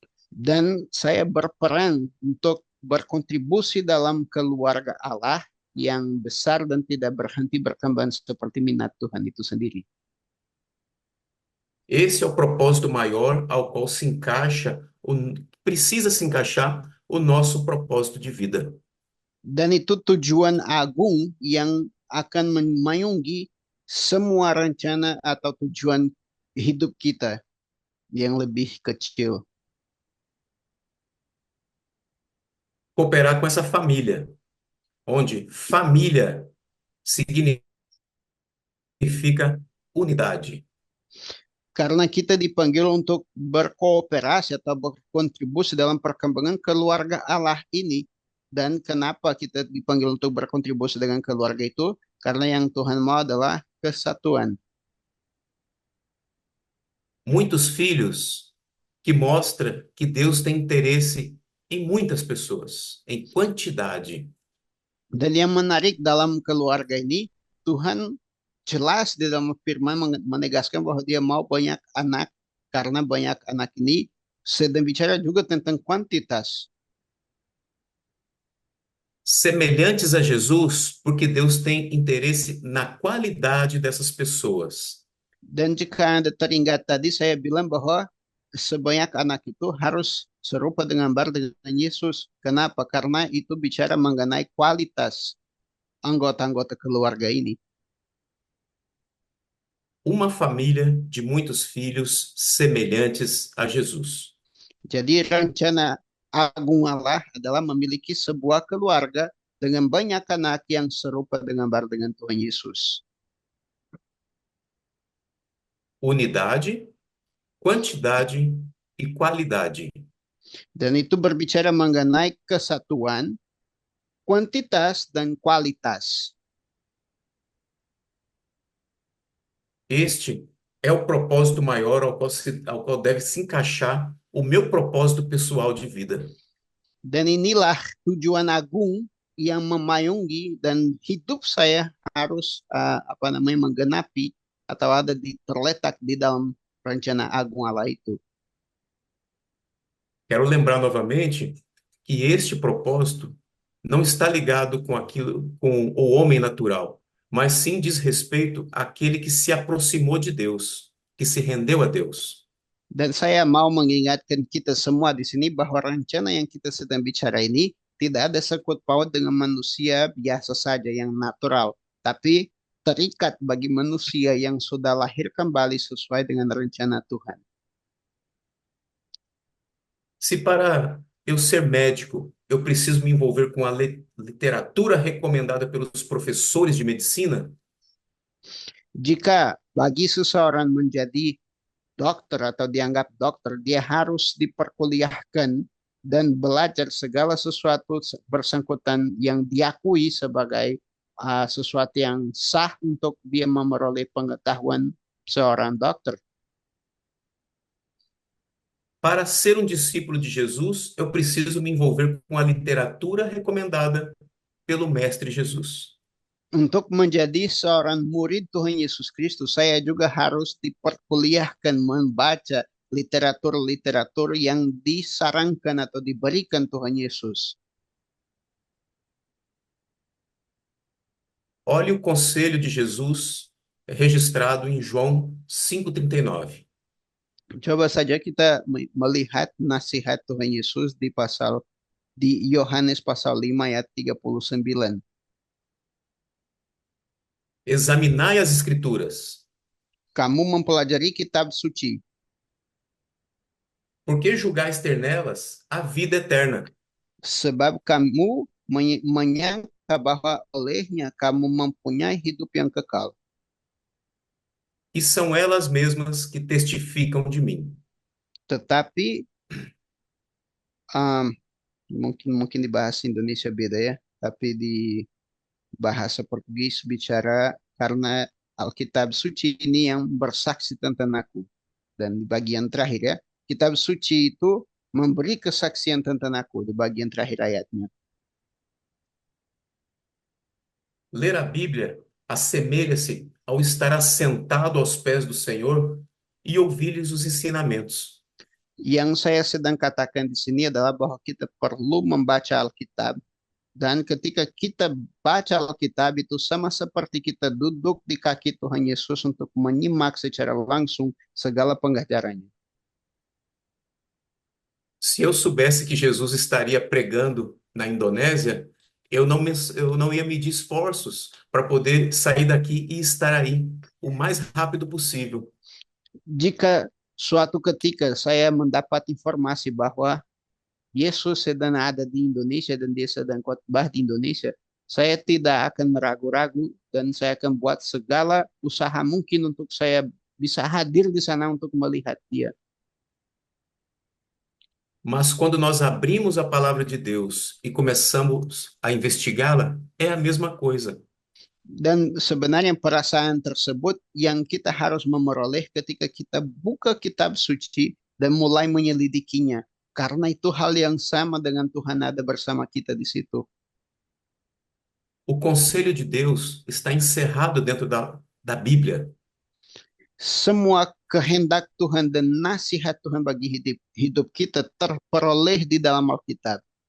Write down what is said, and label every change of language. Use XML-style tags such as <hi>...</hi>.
<id>Dan saya berperan untuk berkontribusi dalam keluarga Allah yang besar dan tidak berhenti berkembang seperti minat Tuhan itu sendiri.</id> <pt>Esse é o propósito maior ao qual se encaixa, precisa se encaixar o nosso propósito de vida.</pt> <id>Dan itu tujuan agung yang akan memayungi semua rencana atau tujuan hidup kita yang lebih kecil.</id> <pt>Cooperar com essa família, onde família significa unidade.</pt> <id>Karena kita dipanggil untuk berkooperasi atau berkontribusi dalam perkembangan keluarga Allah ini. Dan kenapa kita dipanggil untuk berkontribusi dengan keluarga itu? Karena yang Tuhan mau adalah kesatuan.</id> <pt>Muitos filhos que mostra que Deus tem interesse em muitas pessoas, em quantidade.</pt> <id>Dan yang menarik dalam keluarga ini, Tuhan jelas di dalam firman menegaskan bahwa dia mau banyak anak, karena banyak anak ini sedang bicara juga tentang kuantitas.</id> <pt>Semelhantes a Jesus, porque Deus tem interesse na qualidade dessas pessoas.</pt> <id>Dan jika Anda teringat tadi, saya bilang bahwa sebanyak anak itu harus serupa dengan Yesus. Kenapa? Karena itu bicara mengenai kualitas anggota-anggota keluarga ini.</id> <pt>Uma família de muitos filhos semelhantes a Jesus.</pt> <id>Jadi rencana agung Allah adalah memiliki sebuah keluarga dengan banyak anak yang serupa dengan Tuhan Yesus.</id> <pt>Unidade, quantidade e qualidade.</pt> <id>Dan itu berbicara mengenai kesatuan, kuantitas, dan kualitas.</id> <pt>Este é o propósito maior ao qual deve se encaixar o meu propósito pessoal de vida.</pt> <id>Dan inilah tujuan agung yang memayungi dan hidup saya harus menggenapi atau terletak di dalam rencana agung Allah itu.</id> <pt>Quero lembrar novamente que este propósito não está ligado com aquilo, com o homem natural, mas sim diz respeito àquele que se aproximou de Deus, que se rendeu a Deus.</pt> <id>Dan saya mau mengingatkan kita semua di sini bahwa rencana yang kita sedang bicara ini tidak ada sangkut paut dengan manusia biasa saja yang natural, tapi terikat bagi manusia yang sudah lahir kembali sesuai dengan rencana Tuhan.</id> <pt>Se para eu ser médico, eu preciso me envolver com a literatura recomendada pelos professores de medicina,</pt> <id>Jika bagi seseorang menjadi dokter atau dianggap dokter, dia harus diperkuliahkan dan belajar segala sesuatu bersangkutan yang diakui sebagai sesuatu yang sah untuk dia memperoleh pengetahuan seorang dokter.</id> <pt>para ser um discípulo de Jesus, eu preciso me envolver com a literatura recomendada pelo Mestre Jesus.</pt> <id>Untuk menjadi seorang murid Tuhan Yesus Kristus, saya juga harus diperkuliahkan membaca literatur-literatur yang disarankan atau diberikan Tuhan Yesus.</id> <pt>Olhe o conselho de Jesus registrado em João 5,39.</pt> <id>Coba saja kita melihat nasihat Tuhan Yesus di Yohanes pasal 5 ayat 39.</id> <pt>Examinai as Escrituras,</pt> <id>Kamu mempelajari kitab suci,</id> <pt>porque julgais ter nelas a vida eterna,</pt> <id>sebab kamu menyangka bahwa olehnya kamu mempunyai hidup yang kekal.</id> <pt>e são elas mesmas que testificam de mim.</pt> <id>Tetapi um, mungkin dibahas Indonesia beda ya, tapi di bahasa Portugis bicara karena Alkitab suci ini yang bersaksi tentang aku. Dan di bagian terakhir ya, kitab suci itu memberi kesaksian tentang aku di bagian terakhir ayatnya.</id> <pt>Ler a Bíblia assemelha-se ao estar assentado aos pés do Senhor e ouvir-lhes os ensinamentos.</pt> <id>Yang saya sedang katakan di sini adalah bahwa kita perlu membaca Alkitab. Dan ketika kita baca Alkitab itu sama seperti kita duduk di kaki Tuhan Yesus untuk menyimak secara langsung segala pengajarannya.</id> <pt>Se eu soubesse que Jesus estaria pregando na Indonésia, eu não ia medir esforços para poder sair daqui e estar aí o mais rápido possível.</pt> <id>Jika suatu ketika saya mendapat informasi bahwa Yesus sedang ada di Indonesia dan dia sedang khotbah di Indonesia, saya tidak akan ragu-ragu dan saya akan buat segala usaha mungkin untuk saya bisa hadir di sana untuk melihat dia.</id> <pt>Mas quando nós abrimos a palavra de Deus e começamos a investigá-la, é a mesma coisa.</pt> <id>Dan sebenarnya perasaan tersebut yang kita harus memperoleh ketika kita buka kitab suci dan mulai menyelidikinya. Karena itu hal yang sama dengan Tuhan ada bersama kita di situ.</id> <pt>O conselho de Deus está encerrado dentro da Bíblia.</pt> <id>Semua kehendak Tuhan dan nasihat Tuhan bagi hidup kita terperoleh di dalam Alkitab.</id>